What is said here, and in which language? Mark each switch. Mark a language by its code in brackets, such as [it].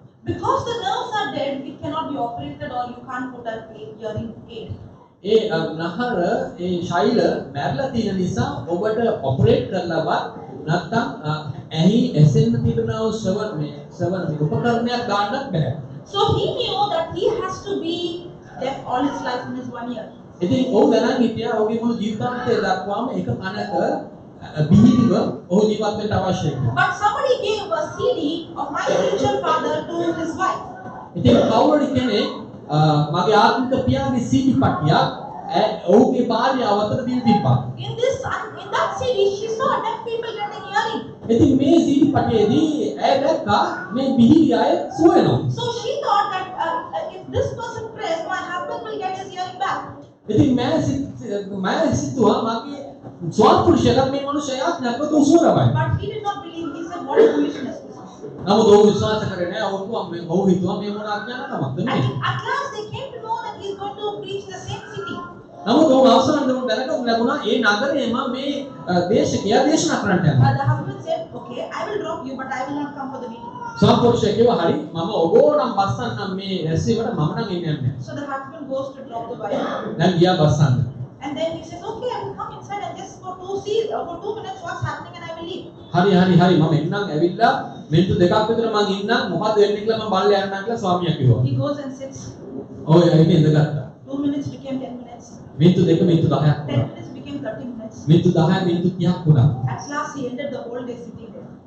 [en] Because the nerves are dead, it cannot be operated or you can't put a hearing aid. [si] ඒ නහර ඒ ශෛල මැරිලා තියෙන නිසා ඔබට operate කරලවත් නැත්නම් ඇහි ඇසෙන්න තිබෙනා වූ ශ්‍රවණ උපකරණයක් ගන්නත් බෑ. [en] So he knew that he has to be deaf all his life in his 1 year. [si] ඉතින් ඔහු දැනන් හිටියා ඔහුගේ මුළු ජීවිතාන්තය දක්වාම එක කනක බිහිව ඔහු ජීවත් වෙන්න අවශ්‍යයි කියලා. [en] But somebody gave a CD of my spiritual father to his wife. [si] ඉතින් කවුරුරි කෙනෙක් මගේ ආත්මික පියාගේ CD පටියක් ඔහුගේ භාර්යාව අතට දීලා තිබ්බා. [en] In that CD, she saw deaf people getting hearing. [si] ඉතින් මේ CD පටියේදී ඇය දැක්කා මේ බිහිවි අය සුව වෙනවා. [en] So she thought that if this person prays, my husband will get his hearing back. [si] ඉතින් මම සිතුවා මගේ ස්වාපුරුෂයා මේ මනුස්සයා යාඥා කළොත් සුව ලබයි. [en] But he did not believe. He said, what foolishness this is. [si] නමුත් ඔහු විශ්වාස කරේ නැහැ. ඔහු හිතුවා මේ මොන අඥානකමක්ද මේ. [en] And at last they came to know that he is going to preach the same city. [si] නමුත් ඔහු අවසානයේ දැනගමු ලැබුණා ඒ නගරයේම මේ දේශකයා දේශනා කරන්නට යනවා. [en] The husband said, okay, I will drop you, but I will not come for the meeting. [si] ස්වාපුරුෂයා කිව්වා හරි මම ඔබව නම් බස්සන්නම් මේ රැස්වීමට මම නම් එන්නේ නැහැ. [en] So the husband goes to drop the wife. [si] දැන් ගියා බස්සන්න. [en] And then he says, okay, I will come inside and just for 2 minutes what's happening and I will leave. [si] හරි මම එන්නම් ඇවිල්ලා මිනිත්තු දෙකක් විතර මං ඉන්නම් මොකද වෙන්නේ කියලා මම බලලා යන්නම් කියලා ස්වාමියා කිව්වා. [en] He goes and sits. [si] ඔය ඇවිත් ඉඳගත්තා. [en] 2 minutes became 10 minutes. [si] මිනිත්තු දෙක මිනිත්තු 10ක් [en] 10 [si] වුණා. [en] minutes became 30 minutes. [si] මිනිත්තු 10 මිනිත්තු 30ක් වුණා. [en] At last he ended the whole day sitting there.